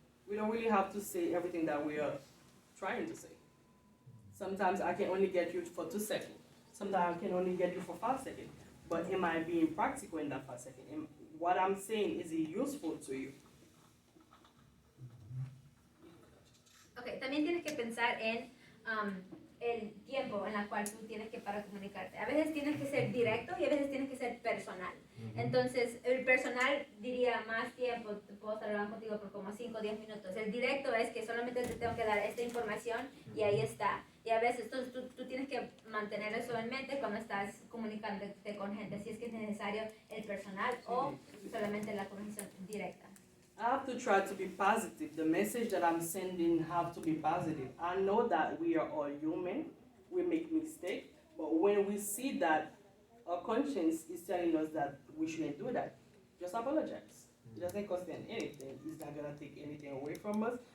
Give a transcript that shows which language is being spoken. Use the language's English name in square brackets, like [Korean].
[English] We don't really have to say everything that we are trying to say. Sometimes I can only get you for 2 seconds. Sometimes I can only get you for 5 seconds. But am I being practical in that 5 seconds? What I'm saying, is it useful to you? [Spanish] Okay, también tienes que pensar en el tiempo en el cual tú tienes que para comunicarte. A veces tienes que ser directo y a veces tienes que ser personal. Entonces, el personal diría más tiempo, puedo estar hablando contigo por como 5 o 10 minutos. El directo es que solamente te tengo que dar esta información y ahí está. Y a veces tú tienes que mantener eso en mente cuando estás comunicándote con gente, si es que es necesario el personal o solamente la comunicación directa. [English] I have to try to be positive. The message that I'm sending have to be positive. I know that we are all human. We make mistakes. But when we see that our conscience is telling us that we shouldn't do that, just apologize. It doesn't cost them anything. It's not going to take anything away from us.